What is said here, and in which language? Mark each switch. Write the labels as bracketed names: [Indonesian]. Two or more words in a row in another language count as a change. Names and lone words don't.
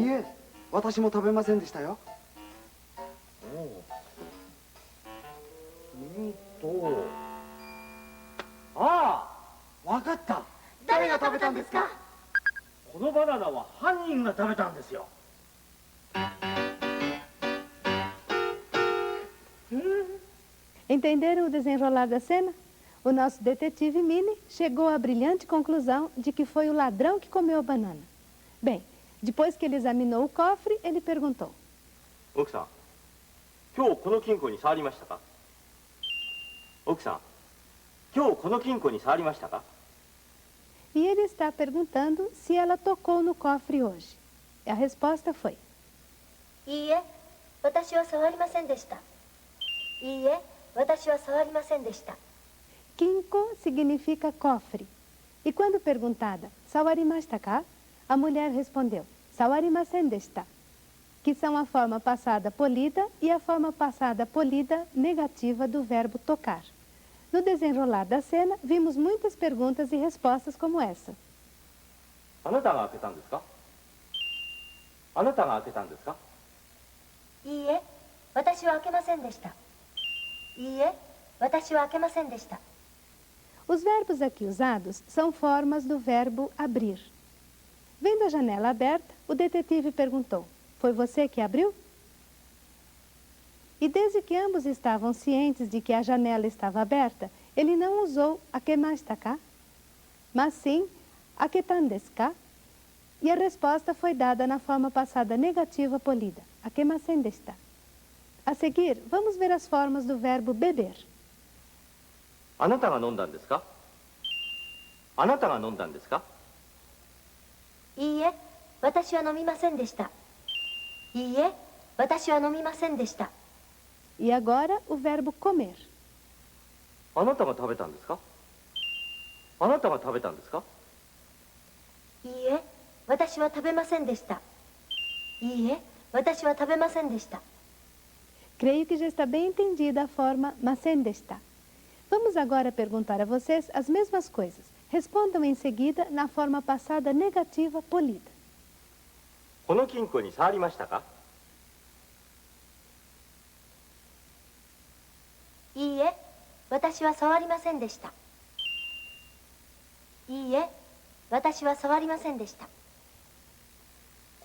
[Japanese] いいえ、私も食べませんでしたよ。ああ、わかった。誰が食べたんですか？このバナナは犯人が食べたんですよ。 [Portuguese] Entenderam o desenrolar da cena? O nosso detetive Minnie chegou à brilhante conclusão de que foi o ladrão que comeu a banana. Bem, depois que ele examinou o cofre, ele perguntou: [Japanese] 奥さん、今日この金庫に触りましたか？奥さん、今日この金庫に触りましたか？ [Portuguese] E ele está perguntando se ela tocou no cofre hoje. A resposta foi: [Japanese] いいえ、私は触りませんでした。いいえ、私は触りませんでした。 [Portuguese] Kinko significa cofre. E quando perguntada, [Japanese] 触りましたか? [Portuguese] A mulher respondeu, [Japanese] 触りませんでした, [Portuguese] que são a forma passada polida e a forma passada polida negativa do verbo tocar. No desenrolar da cena, vimos muitas perguntas e respostas como essa. [Japanese] あなたが開けたんですか？あなたが開けたんですか？いいえ、私は開けませんでした。いいえ、私は開けませんでした。 [Portuguese] Os verbos aqui usados são formas do verbo abrir. Vendo a janela aberta, o detetive perguntou: foi você que abriu? E desde que ambos estavam cientes de que a janela estava aberta, ele não usou [Japanese] 開けましたか, [Portuguese] mas sim [Japanese] 開けたんですか? [Portuguese] E a resposta foi dada na forma passada negativa polida, [Japanese] 開けませんでした. [Portuguese] A seguir, vamos ver as formas do verbo beber. [Japanese] あなたが飲んだんですか？あなたが飲んだんですか？いいえ、私は飲みませんでした。いいえ、私は飲みませんでした。 [Portuguese] E agora o verbo comer. [Japanese] あなたが食べたんですか？あなたが食べたんですか？いいえ、私は食べませんでした。いいえ、私は食べませんでした。 [Portuguese] Creio que já está bem entendida a forma [Japanese] ませんでした. [Portuguese] Vamos agora perguntar a vocês as mesmas coisas. Respondam em seguida na forma passada negativa polida. [Japanese] この金庫に触りましたか？いいえ、私は触りませんでした。いいえ、私は触りませんでした。